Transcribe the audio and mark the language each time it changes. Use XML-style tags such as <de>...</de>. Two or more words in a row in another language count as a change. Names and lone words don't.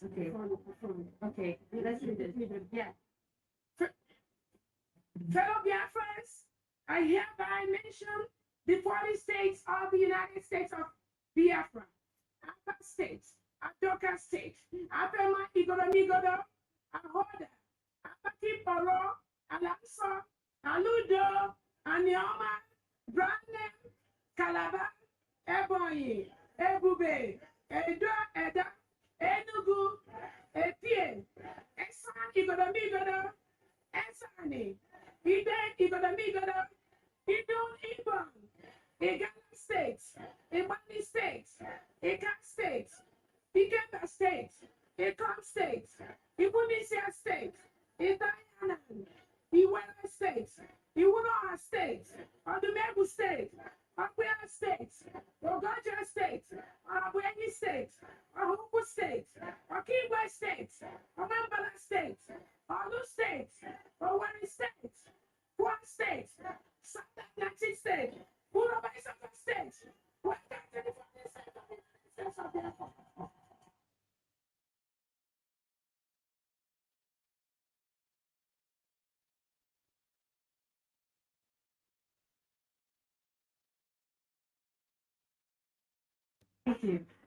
<en>Okay. Okay. Let's read it. Yeah. Fellow Biafrans, I hereby mention the 40 states of the United States of Biafra, Apa State, Adoka State, Apema Igoromigodo, Ahoda, Apaki Boro, Alamso, Aludo, Anioma, Brane, Calabar, Ebonyi, Ebube, Edo, Eda, Enugu, Epie, Esan, Igodo, Esani, Iden, Igodo, Idun, Ibon, Igala State, Imani State, Ika State, Ikemba State, Ikom State, Ibunisia State, Idayanan, Iwela State, Iwunoha State, Odumegu State, Akwea State, Ogoja State, Abueni State, Ahuku State, Okigwe State, Omambala State, Olu State, Oweri State, Kwa State, South Atlantic State, Uroba State, Welcome to the United States of Biafra. Thank you.</en>